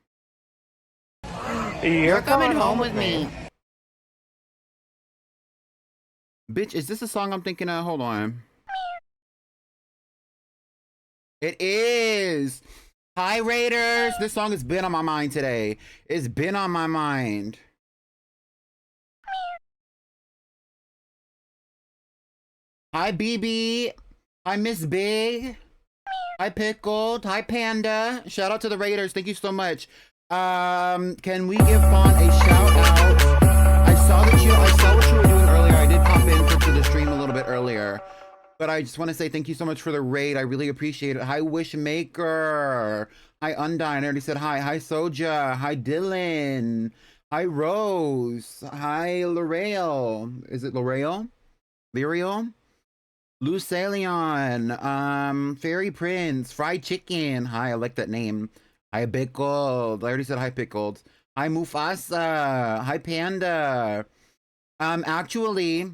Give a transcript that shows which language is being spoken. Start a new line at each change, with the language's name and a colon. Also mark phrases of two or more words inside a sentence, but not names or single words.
English: You're coming home with me. Bitch, is this a song I'm thinking of? Hold on. It is! Hi, Raiders! This song has been on my mind today. It's been on my mind. Hi, BB. Hi, Miss Big. Hi, Pickled. Hi, Panda. Shout out to the Raiders. Thank you so much. Can we give Fawn a shout out? I saw what you were doing earlier. I did pop into the stream a little bit earlier. But I just want to say thank you so much for the raid. I really appreciate it. Hi, Wishmaker. Hi, Undyne. I already said hi. Hi, Soja. Hi, Dylan. Hi, Rose. Hi, L'Oreal. Is it L'Oreal? L'Oreal? Lucelion. Fairy Prince. Fried Chicken. Hi, I like that name. Hi, Pickled. I already said hi, Pickled. Hi, Mufasa. Hi, Panda. Actually...